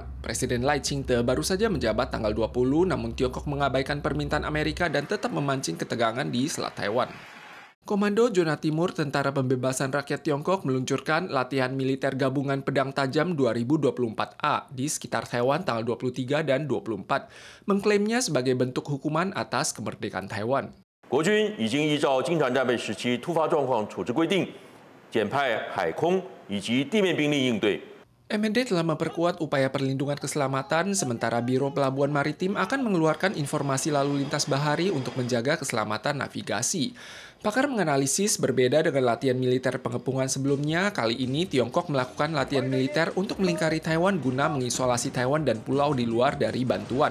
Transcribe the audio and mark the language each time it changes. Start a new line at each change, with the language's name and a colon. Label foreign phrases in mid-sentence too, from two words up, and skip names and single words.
Indonesian: Presiden Lai Ching-te baru saja menjabat tanggal 20, namun Tiongkok mengabaikan permintaan Amerika dan tetap memancing ketegangan di Selat Taiwan. Komando Zona Timur Tentara Pembebasan Rakyat Tiongkok meluncurkan latihan militer gabungan pedang tajam 2024A di sekitar Taiwan tanggal 23 dan 24, mengklaimnya sebagai bentuk hukuman atas kemerdekaan Taiwan.
Chinese: 国军已经依照经常战备时期突发状况处置规定，简派海空以及地面兵力应对。
Indonesian: MND telah memperkuat upaya perlindungan keselamatan, sementara Biro Pelabuhan Maritim akan mengeluarkan informasi lalu lintas bahari untuk menjaga keselamatan navigasi. Pakar menganalisis berbeda dengan latihan militer pengepungan sebelumnya, kali ini Tiongkok melakukan latihan militer untuk melingkari Taiwan guna mengisolasi Taiwan dan pulau di luar dari bantuan.